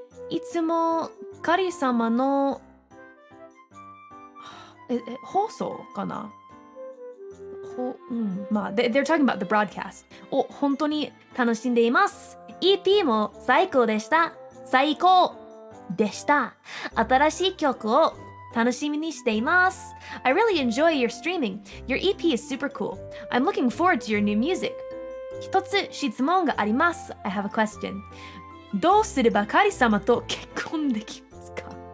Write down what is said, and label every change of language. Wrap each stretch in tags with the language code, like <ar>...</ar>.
<ja>いつも神様の放送かなまあ、</ja> <en>they're talking about the broadcast</en> <ja>を本当に楽しんでいます。 EP も最高でした。最高でした。新しい曲を楽しみにしています。</ja> <en>I really enjoy your streaming. Your EP is super cool. I'm looking forward to your new music.</en> <ja>一つ質問があります。</ja> <en>I have a question.</en> <ja>どうすれば神様と結婚できますか？</ja>